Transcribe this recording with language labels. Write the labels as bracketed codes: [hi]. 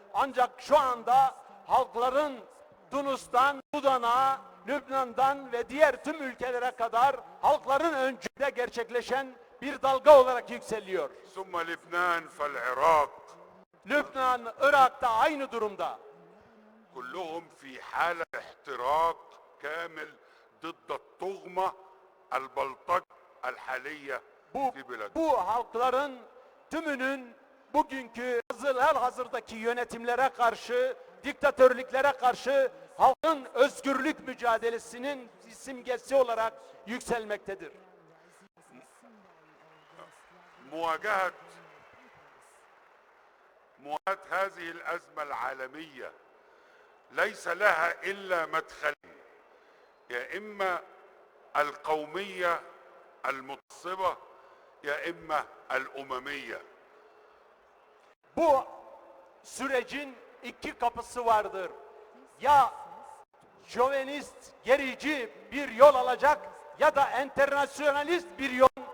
[tr] Ancak şu anda halkların Tunus'tan, Sudan'a, Lübnan'dan ve diğer tüm ülkelere kadar halkların öncülüğünde gerçekleşen bir dalga olarak yükseliyor. [ar] ثم لبنان فالعراق. [tr] Lübnan, Irak'ta aynı durumda. [ar] كلهم في حالة احتراق كامل ضد الطغمة البلطجة الحالية في بلادنا. [tr] Bu halkların tümünün bugünkü hazırdaki yönetimlere karşı, diktatörlüklere karşı halkın özgürlük mücadelesinin simgesi olarak yükselmektedir. [ar] مواجهة هذه الأزمة العالمية ليس لها إلا مدخلين، يا إما القومية المتصبة يا إما الأممية. [tr] Bu sürecin iki kapısı vardır. Ya şovenist, gerici bir yol alacak ya da enternasyonalist bir yol.